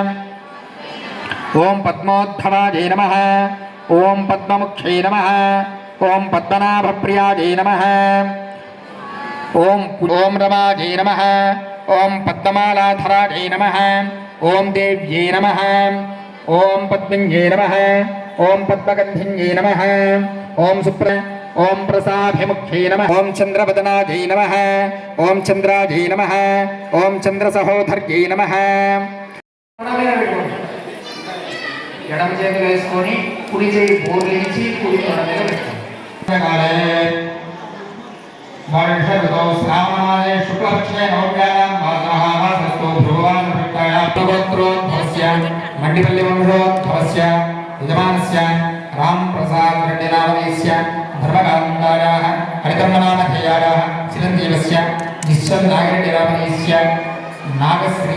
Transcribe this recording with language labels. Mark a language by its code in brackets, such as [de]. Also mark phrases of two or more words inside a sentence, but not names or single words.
[sa] ఓం పద్మోద్ధవాయ నమః ఓం పద్మముఖ్యై నమః ఓం పద్మనాభప్రియాయ నమః ఓం రమాయ నమః ఓం పద్మమాలాధరాయ నమః ఓం దేవ్యై నమః ఓం పద్మిన్యై నమః ఓం పద్మగంధిన్యై నమః ఓం ప్రసాభిముఖ్యై నమః ఓం చంద్రవదనాయ నమః ఓం చంద్రాయ నమః ఓం చంద్రసహోదర్యై నమః. [te] ఎడమ చేతి వేసుకొని కుడి చేయి బోర్లించి కుడి తొడ మీద పెట్టుకోండి. [sa] वर्षऋतौ श्रावणादे शुक्लपक्षे नवम्यायां वासः वासस्तु भगवान् गोत्रोद्भवस्य मण्डिपल्लिवंशोद्भवस्य यजमानस्य रामप्रसाद रेड्डिनामधेयस्य धर्मकान्तायाः हरिधर्मनामधेयायाः चिरञ्जीवस्य निश्चलनागरेड्डिनामधेयस्य नागश्री